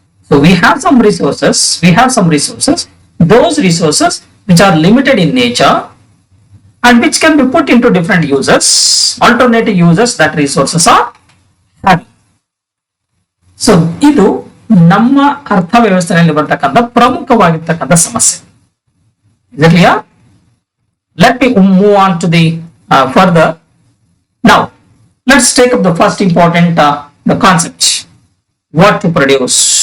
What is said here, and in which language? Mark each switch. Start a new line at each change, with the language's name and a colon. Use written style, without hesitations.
English: So we have some resources, those resources which are limited in nature and which can be put into different uses, alternative uses that resources are having.
Kannada: So ಇದು ನಮ್ಮ ಅರ್ಥವ್ಯವಸ್ಥೆಯಲ್ಲಿ ಬರ್ತಕ್ಕಂಥ ಪ್ರಮುಖವಾಗಿರ್ತಕ್ಕಂಥ ಸಮಸ್ಯೆ.
English: Is it clear? Let me move on to the further. Now let's take up the first important the concept, what to produce.